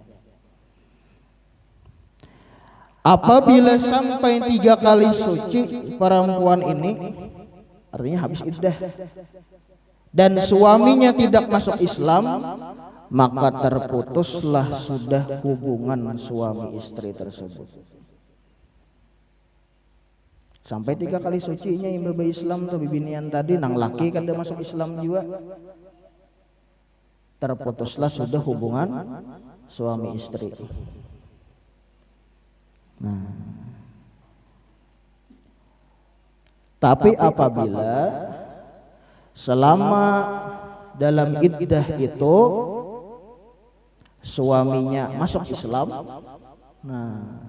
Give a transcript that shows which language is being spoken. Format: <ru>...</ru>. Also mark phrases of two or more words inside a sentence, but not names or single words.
<id>Apabila sampai 3 kali suci perempuan ini, artinya habis iddah, dan suaminya tidak masuk Islam, maka terputuslah sudah hubungan suami istri tersebut.</id> <bjn>Sampai 3 kali sucinya yang beba Islam tuh bibinian tadi, nang laki kada masuk Islam juga, terputuslah sudah hubungan suami istri.</bjn> <id>Nah, tapi apabila selama dalam iddah itu suaminya masuk Islam, nah</id>